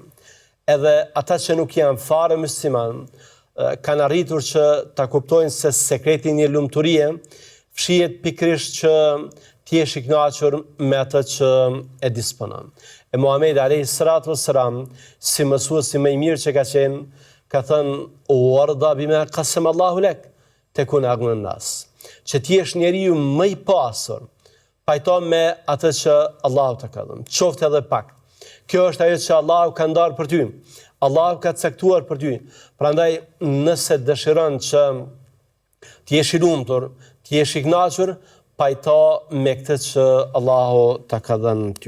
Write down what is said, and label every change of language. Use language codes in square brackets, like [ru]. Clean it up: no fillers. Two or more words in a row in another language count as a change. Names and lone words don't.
[sq] Edhe ata që nuk janë fare musliman kanë arritur që ta kuptojnë se sekreti i një lumturie fshihet pikërisht që ti jesh i kënaqur me atë që e disponon. E Muhamedi [ar] عليه الصلاة والسلام, [sq] si mësuesi më i mirë që ka qenë, ka thënë [ar] وارض بما قسم الله لك تكن أغنى الناس. [sq] Që ti jesh njeriu më i pasur, pajto me atë që Allahu të ka dhënë, qoftë edhe pak. Kjo është ajo që Allahu ka ndarë për ty. Allahu ka caktuar për ty. Prandaj, nëse dëshiron që ti jesh i lumtur, ti jesh i kënaqur, pajto me këtë që Allahu të ka dhënë ty.